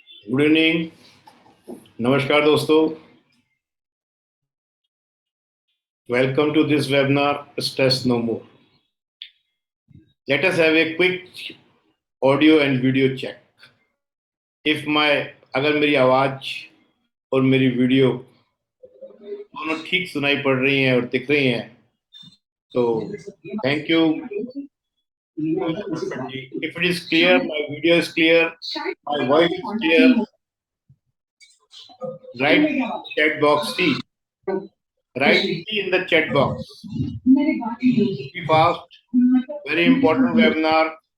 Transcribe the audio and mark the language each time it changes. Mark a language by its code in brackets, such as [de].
[en] good evening, [hi] नमस्कार दोस्तों, [en] welcome to this webinar Stress No More. Let us have a quick audio and video check. [hi] If अगर मेरी आवाज और मेरी वीडियो दोनों ठीक सुनाई पड़ रही हैं और दिख रही हैं तो thank you. [en] If it is clear, my video is clear, my voice is clear, write chat box C. Write C in the chat box. Be fast. Very important webinar.